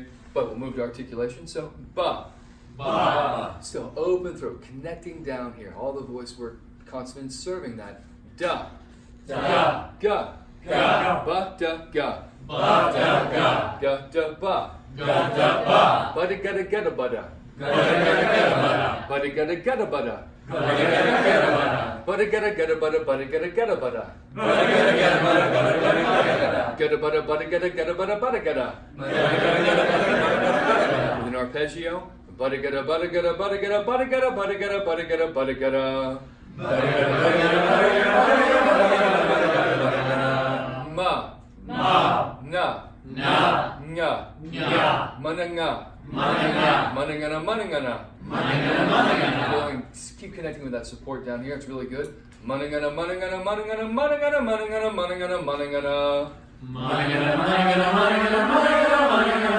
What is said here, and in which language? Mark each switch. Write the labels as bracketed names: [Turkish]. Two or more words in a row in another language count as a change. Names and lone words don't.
[English] But we'll move to articulation, so ba. Ba. Still open throat, connecting down here. All the voice work, consonants serving that. Da. Da. Ga. Ga. Ba da ga. Ba da ga. Ga da ba. Ga da ba. Ba da ga da ga da ba da. Ga da ga da ga da. Ba da ga da ga da ba da. Ga da ga da ga da. Ba da ga da ga da ba da. Ba da ga da ga da ba da. Ba da ga da ga da ba da. Ga da ga da ga da. Ga da ba da ba da ga da ga da ba da ba da ga da. With an arpeggio. Ba da ga da ba da ga da ba da ga da ba da ga da ba da ga da ba da ga da ba da ga da. Ma. Ma. Na. Na. Nga. Nya. Mananga. Mananga. Manangana. Manangana. Manangana. Manangana. Going, keep connecting with that support down here. It's really good. Manangana. Manangana. Manangana. Manangana. Manangana. Manangana. Manangana. Manangana. Manangana. Manangana. Manangana. Manangana.